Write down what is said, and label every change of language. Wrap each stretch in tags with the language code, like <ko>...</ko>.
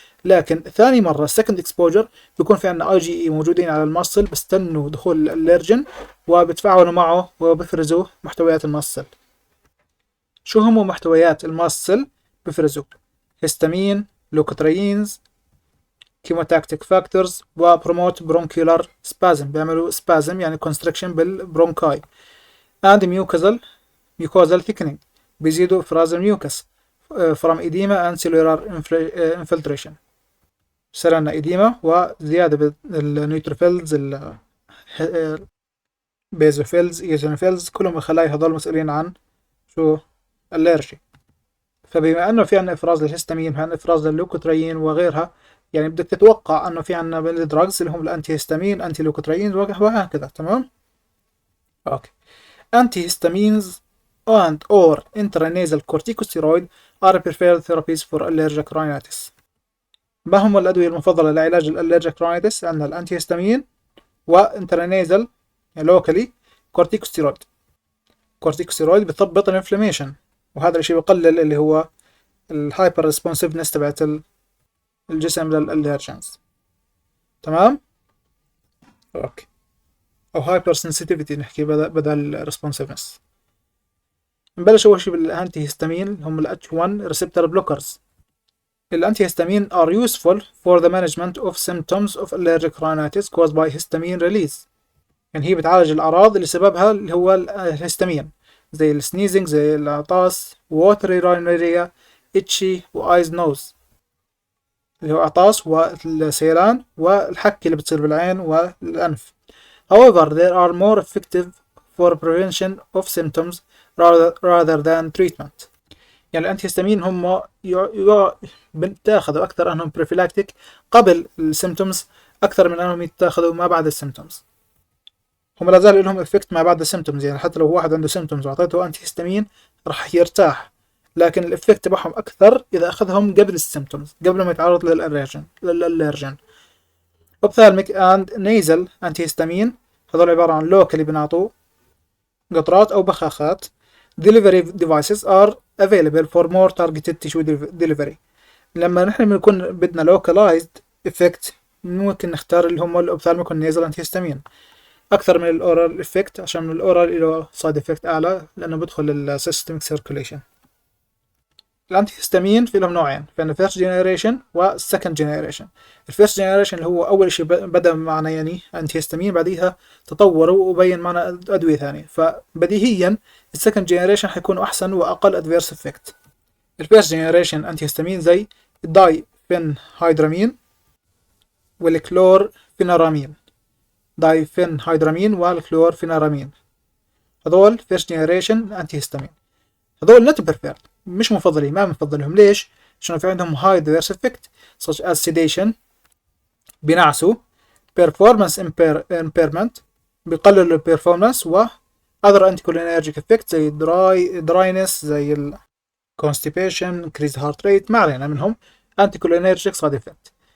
<ar>لكن ثاني مرة second exposure بيكون في عنا IgE موجودين على الماسل، بستنوا دخول الالرجن وبتفاعلوا معه وبفرزوا محتويات الماسل. شو هم محتويات الماسل؟ بفرزوا هيستامين، لوكوتريينز، كيموتاكتيك فاكتورز، وبروموت برونكيولار سبازم، بيعملوا سبازم يعني كونستريكشن بالبرونكاي.</ar> <en>and mucosal thickening،</en> <ar>بيزيدوا افراز الميوكس</ar> <en>from edema and cellular infiltration.</en> <ar>بصير عندنا edema وزيادة بالنيوتروفيلز، البيزوفيلز، ايزونوفيلز، كلهم الخلايا هذول مسؤولين عن شو؟ الالرجي. فبما انه في عندنا افراز للهستامين، في عندنا افراز لللوكوتريين وغيرها، يعني بدك تتوقع انه في عندنا بالدراجز اللي هم الانتي هستامين، انتي لوكوتريين وهكذا. تمام؟ اوكي.</ar> <en>antihistamines and or intranasal corticosteroid are preferred therapies for allergic rhinitis.</en> <ar>ما هم الأدوية المفضلة لعلاج الالرجيك راينيتس؟ عندنا الانتيهستامين وانترانيزل لوكالي كورتيكوستيرويد. كورتيكوستيرويد بيثبط الانفلاميشن، وهذا الشيء بقلل اللي هو الهايبر ريسبونسيفنس تبعت الجسم للالرجنز. تمام؟ اوكي. او هايبر سنسيتيفيتي نحكي بدل ريسبونسيفنس. نبلش اول شيء بالانتي هيستامين، هم ال H1 receptor blockers.</ar> <en>الانتي هيستامين are useful for the management of symptoms of allergic rhinitis caused by histamine release.</en> <ar>يعني هي بتعالج الاعراض اللي سببها اللي هو الهستامين، زي السنيزنج، زي العطاس، watery rhinorrhea، itchy وايز نوز، اللي هو عطاس والسيلان والحكي اللي بتصير بالعين والانف.</ar> <en>However, there are more effective for prevention of symptoms rather than treatment.</en> <ar>يعني الانتيهستامين هم بتاخذوا أكثر أنهم prophylactic قبل السيمتومز أكثر من أنهم يتاخذوا ما بعد السيمتومز. هم لا زال لهم افكت ما بعد السيمتومز، يعني حتى لو واحد عنده سيمتومز وأعطيته انتيهستامين راح يرتاح، لكن الافكت تبعهم أكثر إذا أخذهم قبل السيمتومز، قبل ما يتعرض للألرجن.</ar> <en>ophthalmic and nasal antihistamine</en> <ar>هذول عبارة عن لوكالي بنعطوه قطرات أو بخاخات.</ar> <en>delivery devices are available for more targeted tissue delivery.</en> <ar>لما نحن بنكون بدنا localized effect ممكن نختار اللي هم الأوبثالميك والنيزل انتيهستامين أكثر من الأورال effect، عشان الأورال له side effect أعلى لأنه بدخل السيستميك circulation. الانتيهستامين في لهم نوعين، في عندنا first generation و second generation. الفيرست generation اللي هو أول شيء بدأ معنا يعني انتيهستامين، بعديها تطوروا وبين معنا أدوية ثانية، فبديهيا السكند generation حيكونوا أحسن وأقل adverse effect. الفيرست generation انتيهستامين زي الدايفينهايدرامين والكلورفينارامين، دايفينهايدرامين والكلورفينارامين، هذول first generation انتيهستامين. هذول not preferred، مش مفضلين، ما بنفضلهم.</ar> <en>ليش؟ عشان في عندهم high adverse effect such as sedation، بينعسوا، performance impairment، بيقللوا performance، و other anticholinergic effects زي dryness، زي ال constipation، increased heart rate،</en> <ar>ما علينا منهم</ar> <en>anticholinergic side effect.</en>